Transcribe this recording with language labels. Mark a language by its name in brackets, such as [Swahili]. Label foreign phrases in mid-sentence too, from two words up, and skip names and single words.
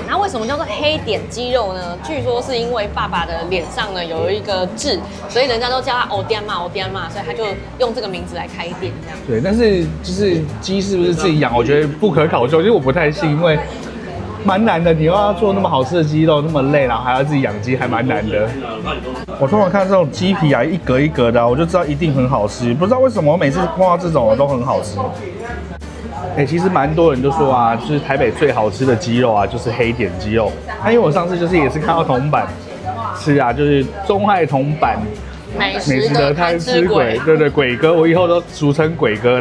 [Chinese] 那為什麼叫做黑點雞肉呢？據說是因為爸爸的臉上呢有一個痣，所以人家都叫他歐爹媽，歐爹媽，所以他就用這個名字來開店這樣。對，但是就是雞是不是自己養，我覺得不可考究，因為我不太信，因為蠻難的。你又要做那麼好吃的雞肉，那麼累，然後還要自己養雞，還蠻難的。我通常看這種雞皮啊，一格一格的，我就知道一定很好吃。不知道為什麼我每次碰到這種都很好吃。其實蠻多人都說啊，就是台北最好吃的雞肉啊，就是黑點雞肉。那因為我上次就是也是看到銅板吃啊，就是中愛銅板美食的貪吃鬼，對，鬼哥，我以後都俗稱鬼哥。